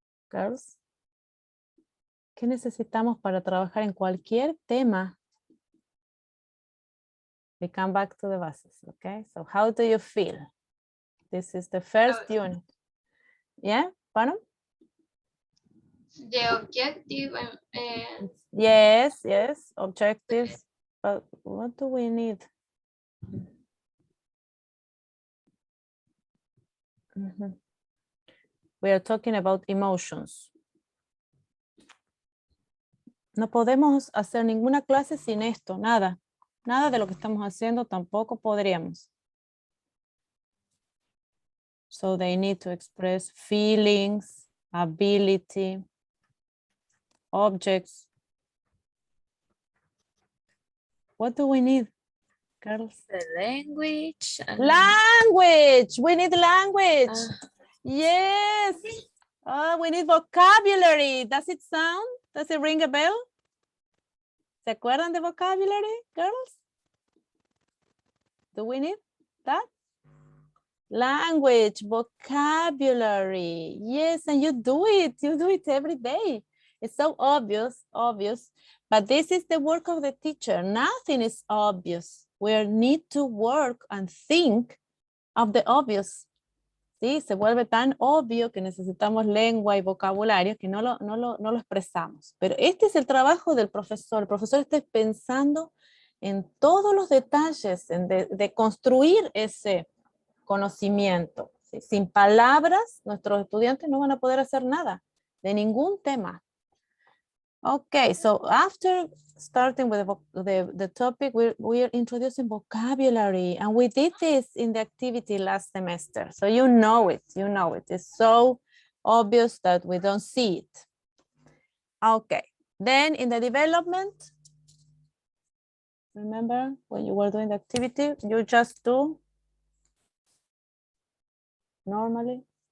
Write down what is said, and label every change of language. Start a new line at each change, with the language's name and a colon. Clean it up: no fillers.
Spanish: Girls, ¿qué necesitamos para trabajar en cualquier tema?
English: We come back to the bases, okay? So how do you feel? This is the first unit. Yeah, pardon? The objective. Yes, yes, objectives. But what do we need? Mhm. We are talking about emotions.
Spanish: No podemos hacer ninguna clase sin esto, nada. Nada de lo que estamos haciendo tampoco podríamos.
English: So they need to express feelings, ability, objects. What do we need, girls? The language. And Language. We need language. Ah. Yes. Oh, we need vocabulary. Does it sound? Does it ring a bell?
Spanish: ¿Se acuerdan de
English: vocabulary, girls? Do we need that? Language, vocabulary. Yes, and you do it. You do it every day. It's so obvious, but this is the work of the teacher. Nothing is obvious. We need to work and think of the obvious.
Spanish: ¿Sí? Se vuelve tan obvio que necesitamos lengua y vocabulario que no lo expresamos. Pero este es el trabajo del profesor. El profesor está pensando en todos los detalles, de construir ese conocimiento. ¿Sí? Sin palabras, nuestros estudiantes no van a poder hacer nada, de ningún tema.
English: Okay, so after starting with the topic, we're introducing vocabulary, and we did this in the activity last semester. So you know it. It's so obvious that we don't see it. Okay, then in the development, remember when you were doing the activity, you just do normally.